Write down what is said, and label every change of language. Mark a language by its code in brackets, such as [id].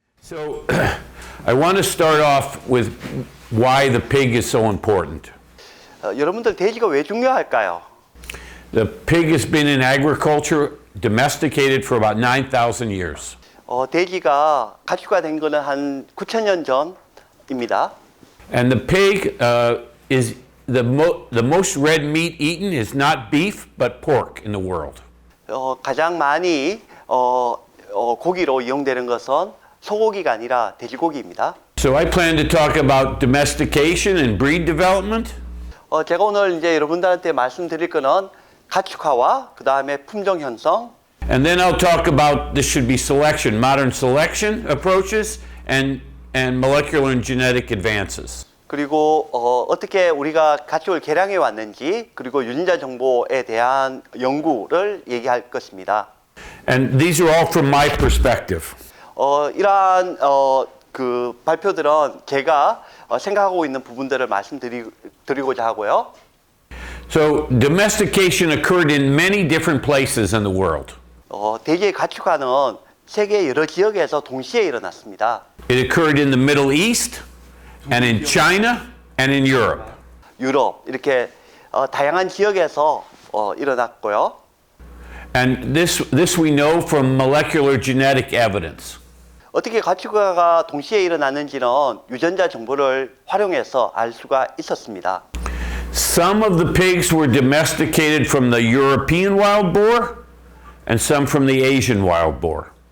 [en] So I want to start off with why the pig is so important. [ko] 여러분들 돼지가 왜 중요할까요? [en] The pig has been in agriculture domesticated for about 9,000 years. [ko] 돼지가 가축화된 거는 한 9,000년 전입니다. [en] And the pig is the most red meat eaten is not beef but pork in the world. [ko] 가장 많이 고기로 이용되는 것은 소고기가 아니라 돼지고기입니다. [en] So I plan to talk about domestication and breed development. [ko] 제가 오늘 이제 여러분들한테 말씀드릴 거는 가축화와 그 다음에 품종 형성. [en] And then I'll talk about this should be selection, modern selection approaches and molecular and genetic advances. [ko] 그리고 어떻게 우리가 가축을 개량해 왔는지 그리고 유전자 정보에 대한 연구를 얘기할 것입니다. [en] And these are all from my perspective. [ko] 이러한 그 발표들은 제가 생각하고 있는 부분들을 말씀드리고자 하고요. [en] So domestication occurred in many different places in the world. [ko] 돼지의 가축화는 세계 여러 지역에서 동시에 일어났습니다. [en] It occurred in the Middle East and in China and in Europe. [ko] 유럽 이렇게 다양한 지역에서 일어났고요. [en] And this we know from molecular genetic evidence. [ko] 어떻게 가축화가 동시에 일어났는지는 유전자 정보를 활용해서 알 수가 있었습니다. [en] Some of the pigs were domesticated from the European wild boar and some from the Asian wild boar.